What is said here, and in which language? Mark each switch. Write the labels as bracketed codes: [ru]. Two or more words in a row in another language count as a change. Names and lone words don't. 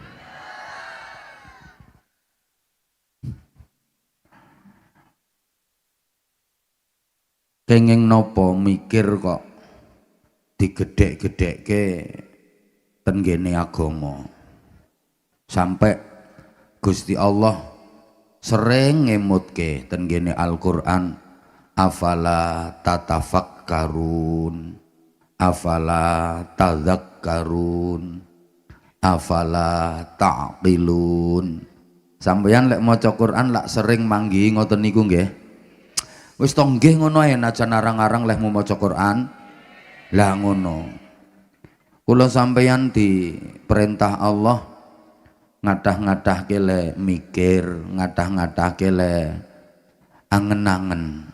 [jv] Kenging nopo mikir kok digedhek-gedhekke ten ngene agama. Sampai Gusti Allah sering ngemutke ten ngene Al-Qur'an, [ar] afala tatafakkarun, afala tadzakkarun, afala ta'qilun. [jv] Sampeyan lek maca Quran lak sering manggi ngoten niku nggih. Wis to nggih ngono ae najan arang-arang lek maca Quran. Lah ngono. Kula sampeyan diperintah Allah ngadah-ngadahke le mikir, ngadah-ngadahke le angen-angen.